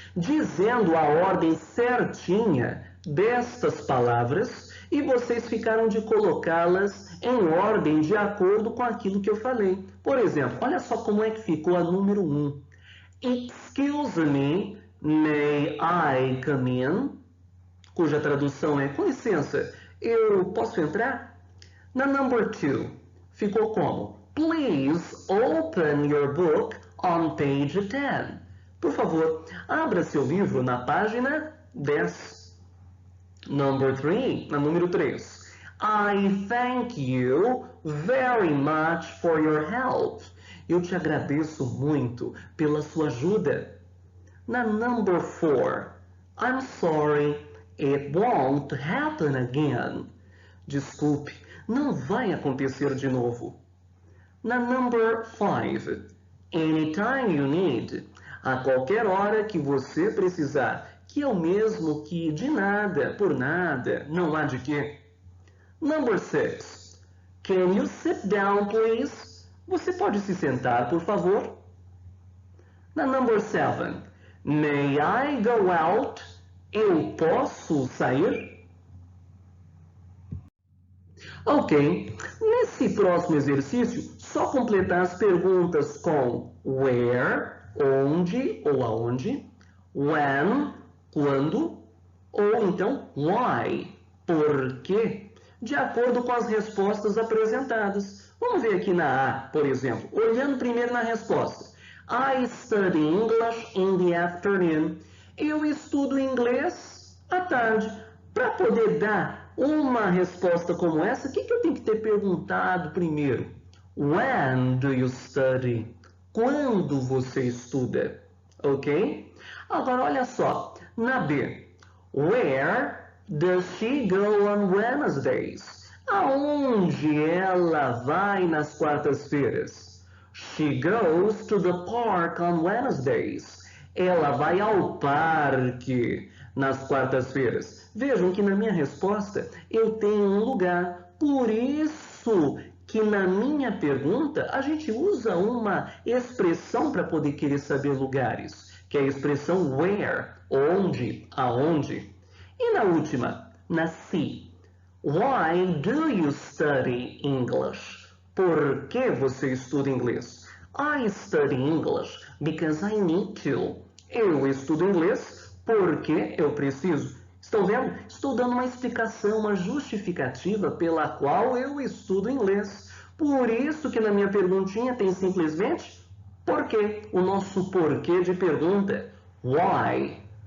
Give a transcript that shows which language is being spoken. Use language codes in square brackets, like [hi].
[pt] dizendo a ordem certinha destas palavras e vocês ficaram de colocá-las em ordem de acordo com aquilo que eu falei. Por exemplo, olha só como é que ficou a número 1. [en] Excuse me, may I come in? [pt] Cuja tradução é, com licença, eu posso entrar? Na number 2, ficou como? [en] Please open your book on page 10. [pt] Por favor, abra seu livro na página 10. Number 3, na número 3. [en] I thank you very much for your help. [pt] Eu te agradeço muito pela sua ajuda. [en] Na number 4, I'm sorry, it won't happen again. [pt] Desculpe, não vai acontecer de novo. [en] Na number 5, anytime you need. [pt] A qualquer hora que você precisar, que é o mesmo que de nada, por nada, não há de quê. [en] Number 6, can you sit down, please? [pt] Você pode se sentar, por favor? Na [en] number 7, may I go out? [pt] Eu posso sair? Ok, nesse próximo exercício, só completar as perguntas com where, onde ou aonde, when, quando, ou então why, por quê, de acordo com as respostas apresentadas. Vamos ver aqui na A, por exemplo, olhando primeiro na resposta. [en] I study English in the afternoon. [pt] Eu estudo inglês à tarde. Para poder dar uma resposta como essa, o que eu tenho que ter perguntado primeiro? [en] When do you study? [pt] Quando você estuda? [en] Ok? [pt] Agora, olha só. Na B. [en] Where does she go on Wednesdays? [pt] Aonde ela vai nas quartas-feiras? [en] She goes to the park on Wednesdays. [pt] Ela vai ao parque nas quartas-feiras. Vejam que na minha resposta eu tenho um lugar. Por isso que na minha pergunta a gente usa uma expressão para poder querer saber lugares, que é a expressão where, onde, aonde. E na última, na C. [en] Why do you study English? [pt] Por que você estuda inglês? [en] I study English because I need to. [pt] Eu estudo inglês porque eu preciso. Estão vendo? Estou dando uma explicação, uma justificativa pela qual eu estudo inglês. Por isso que na minha perguntinha tem simplesmente porquê. O nosso porquê de pergunta. Why?